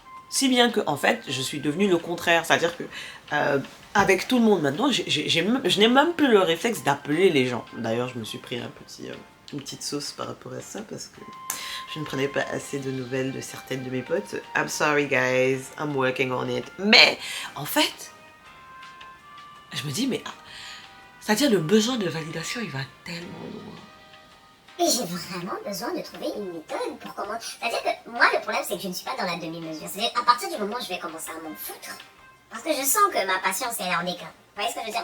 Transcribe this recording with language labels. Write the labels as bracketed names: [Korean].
[French] Si bien que, en fait, je suis devenue le contraire. C'est-à-dire que, avec tout le monde maintenant, je n'ai même plus le réflexe d'appeler les gens. D'ailleurs, je me suis pris une petite sauce par rapport à ça parce que je ne prenais pas assez de nouvelles de certaines de mes potes. [English] I'm sorry guys, I'm working on it. [French] Mais, en fait, je me dis, mais... c'est-à-dire le besoin de validation, il va tellement loin. Et j'ai vraiment besoin de trouver une méthode pour comment... C'est-à-dire que moi, le problème, c'est que je ne suis pas dans la demi-mesure. C'est-à-dire à partir du moment où je vais commencer à m'en foutre, parce que je sens que ma patience, elle est en déclin. Vous voyez ce que je veux dire?